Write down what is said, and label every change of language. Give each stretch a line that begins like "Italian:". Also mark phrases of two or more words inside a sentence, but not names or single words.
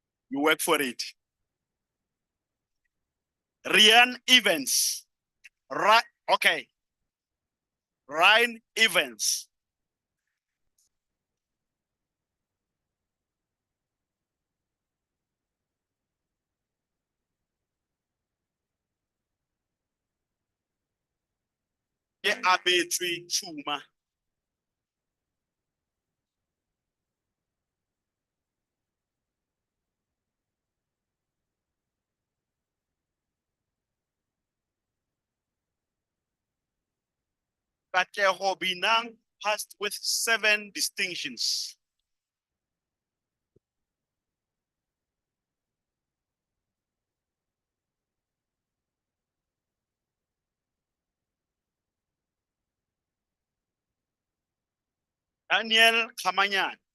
English: You work for it. Ryan Evans. Right. Okay. Ryan Evans.
Northern Sotho: Ke abetswe tshuma.
English: Katlego Binang passed with 7 distinctions. Daniel Kamanyan.